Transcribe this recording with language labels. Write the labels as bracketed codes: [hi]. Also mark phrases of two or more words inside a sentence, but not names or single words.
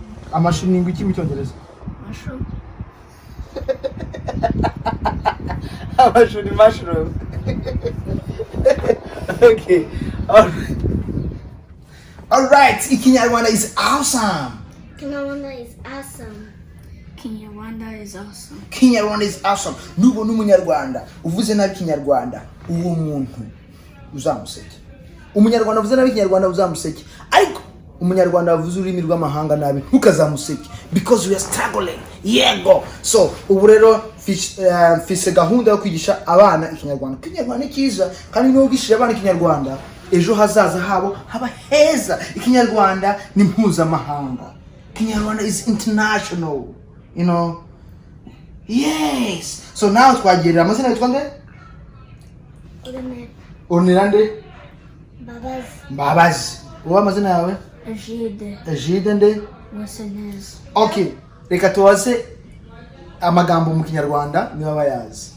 [rw] Amashu ni ngwiki mu cyongereza? [en] Mushroom. [rw] Amashu ni mushroom. [en] Okay. All right. Ikinyarwanda is awesome. Kinyarwanda is awesome. Kinyarwanda is awesome. Kinyarwanda is awesome. [rw] Nubona umunyarwanda uvuze nabi Kinyarwanda, uwo muntu uzamuseke. Umunyarwanda uvuze nabi Kinyarwanda uzamuseke. Ariko umunyarwanda wavuze ururimi rw'amahanga nabi ntukazamuseke, [en] because we are struggling. [rw] Yego. So ubu rero fise gahunda yo kwigisha abana Ikinyarwanda. Kinyarwanda ni cyiza, kandi niyo wigishije abana Ikinyarwanda, ejo hazaza habo haba heza. Ikinyarwanda ni mpuzamahanga. [en] Kinyarwanda is international. You know. Yes. So now [rw] twagerera amazina yitwa nde? Ornirande? Babazi. Babazi. Uwo amazina yawe? Egide. Egide nde? Wasenez. Okay. Reka tuwaze amagambo mu Kinyarwanda niba bayazi.